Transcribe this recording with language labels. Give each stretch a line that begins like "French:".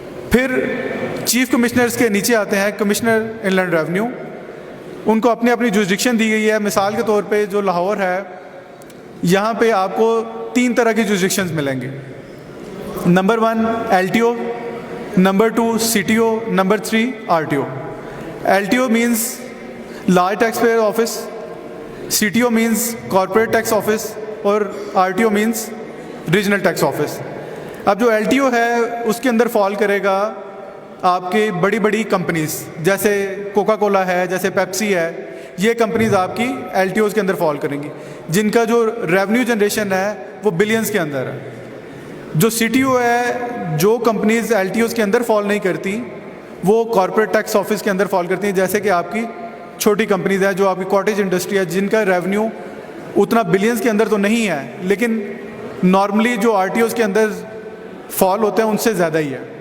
Urdu: پھر chief commissioners کے نیچے آتے ہیں کمشنر ان لینڈ ریونیو, ان کو اپنی اپنی جورسڈکشن دی گئی ہے. مثال کے طور پہ جو لاہور ہے یہاں پہ آپ کو 3 طرح کی جورسڈکشنز ملیں گے. Number 1 LTO, number 2 CTO, number 3 RTO.
English: LTO means large taxpayer office, CTO means corporate tax office اور RTO means regional tax office.
Urdu: اب جو LTO ہے اس کے اندر فال کرے گا آپ کی بڑی بڑی کمپنیز جیسے کوکا کولا ہے, جیسے پیپسی ہے, یہ کمپنیز آپ کی LTOs کے اندر فال کریں گی جن کا جو ریونیو جنریشن ہے وہ بلینز کے اندر ہے. جو CTO ہے جو کمپنیز LTOs کے اندر فال نہیں کرتی وہ کارپوریٹ ٹیکس آفس کے اندر فال کرتی ہیں, جیسے کہ آپ کی چھوٹی کمپنیز ہیں جو آپ کی کاٹیج انڈسٹری ہے جن کا ریونیو اتنا بلینز کے اندر تو نہیں ہے لیکن نارملی جو RTOs کے اندر فال ہوتے ہیں ان سے زیادہ ہی ہے.